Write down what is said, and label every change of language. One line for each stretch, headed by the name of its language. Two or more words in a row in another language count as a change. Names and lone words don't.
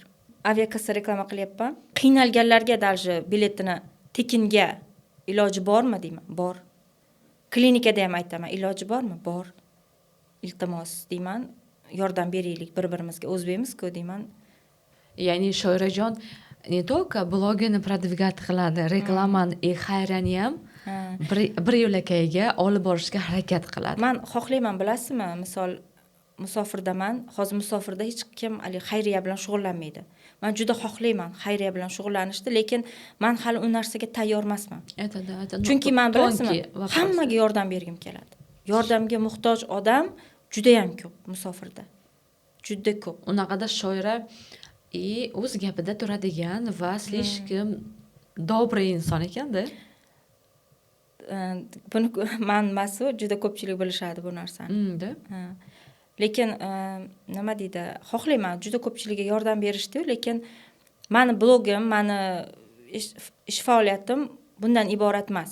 Uzbek: Aviakassa reklama qilyapman, qiynalganlarga даже biletini tekinga iloji bormi deyman, bor. Klinikada ham aytaman, iloji bormi, bor. Iltimos deyman, yordam beraylik bir-birimizga, o'zbekmiz-ku deyman. Ya'ni Shoirajon
Russian: не только
Uzbek: blogini продвигать qiladi, reklamani, xayriyani ham bir yo'lakayiga olib borishga harakat qiladi. Men xohlayman, bilasizmi? Misol musofirdaman, hozir musofirda hech kim xayriya bilan shug'ullanmaydi. Men juda xohlayman xayriya bilan shug'ullanishni, lekin men hali u narsaga tayyor emasman. Aytadi. Chunki men bilasizmi, hammaga yordam bergim keladi. Yordamga muhtoj odam juda ham ko'p musofirda. Juda ko'p. Unaqada Shoira o'z gapida turadigan va
Russian: слишком добрый
Uzbek: inson ekanda. Buni men emas-u, juda ko'pchilik bilishadi bu narsani. Ha. Lekin nima deydi, xohlayman juda ko'pchilikga yordam berishdi, lekin meni blogim, meni ish faoliyatim bundan iborat emas.